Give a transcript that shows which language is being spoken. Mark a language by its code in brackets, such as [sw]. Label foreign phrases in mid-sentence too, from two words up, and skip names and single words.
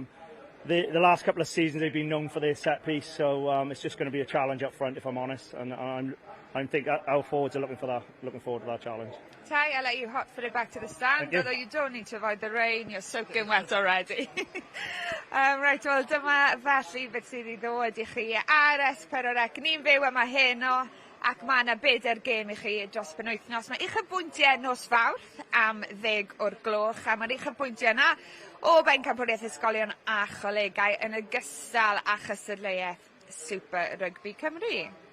[en] The last couple of seasons they've been known for their set piece, so it's just going to be a challenge up front, if I'm honest. And I think our forwards are looking forward to that challenge. Ty, I'll let you hot foot it back to the stand, although you don't need to avoid the rain, you're soaking wet already. Right, [cy] wel, dyma felly beth sydd I ddod I chi ar S4C. Ni'n fyw yma heno, ac mae yna bedair gêm I chi dros penwythnos. Mae uchafbwyntiau nos Fawrth am 10 o'r gloch, a mae'r uchafbwyntiau yna o bencampwriaeth ysgolion a cholegau yn ogystal â chystadleuaeth Super Rygbi Cymru.